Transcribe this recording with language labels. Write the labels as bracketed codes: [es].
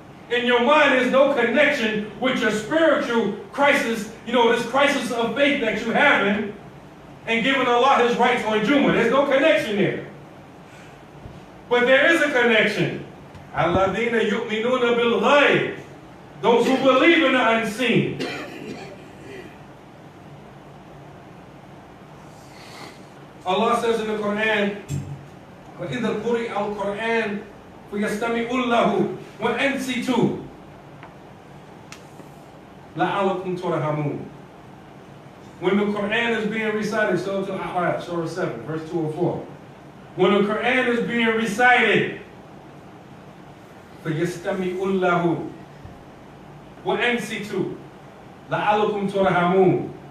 [en] In your mind, there's no connection with your spiritual crisis, this crisis of faith that you're having, and giving Allah His rights on Jumu'ah. There's no connection there. But there is a connection. [ar] Alladhina yu'minuna bil ghayb. [en] Those who believe in the unseen. Allah says in the Quran, [ar] وَإِذَا قُرِئَ الْقُرْآنُ فَيَسْتَمِعُوا لَهُ وَأَنْصِتُوا لَعَلَّكُمْ تُرْحَمُونَ. [en] When the Quran is being recited, Surah 7, verse 204. When the Quran is being recited, [ar] فَيَسْتَمِعُوا لَهُ وَأَنْصِتُوا لَعَلَّكُمْ تُرْحَمُونَ.